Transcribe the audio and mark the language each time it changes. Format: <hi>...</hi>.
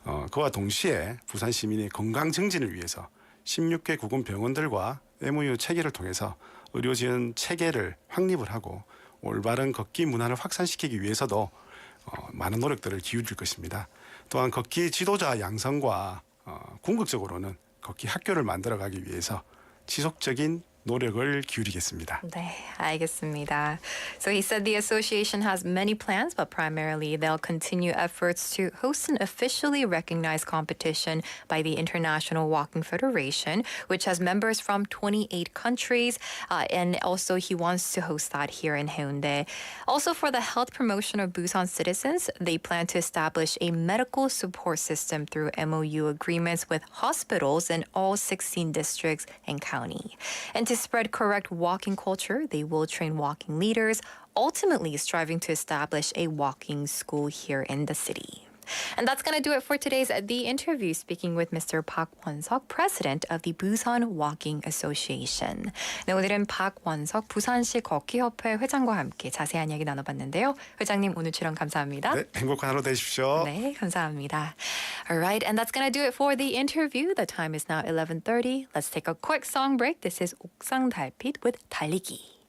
<ko>그와 동시에 부산 시민의 건강 증진을 위해서 16개 구군 병원들과 MOU 체계를 통해서 의료진 체계를 확립을 하고 올바른 걷기 문화를 확산시키기 위해서도 많은 노력들을 기울일 것입니다. 또한 걷기 지도자 양성과 궁극적으로는 걷기 학교를 만들어가기 위해서 지속적인 노력을 기울이겠습니다. 네, 알겠습니다.</ko> <en>So he said the association has many plans, but primarily they'll continue efforts to host an officially recognized competition by the International Walking Federation, which has members from 28 countries, and also he wants to host that here in Haeundae. Also, for the health promotion of Busan citizens, they plan to establish a medical support system through MOU agreements with hospitals in all 16 districts and county. And to spread correct walking culture, they will train walking leaders, ultimately striving to establish a walking school here in the city. And that's going to do it for today's The Interview, speaking with Mr. 박원석, President of the Busan Walking Association.</en> <ko>네, 오늘은 박원석 부산시 걷기협회 회장과 함께 자세한 이야기 나눠봤는데요. 회장님, 오늘 출연 감사합니다. 네, 행복한 하루 되십시오. 네, 감사합니다.</ko> <en>All right, and that's going to do it for The Interview. The time is now 11:30. Let's take a quick song break. This is 옥상 달빛 with 달리기.</en>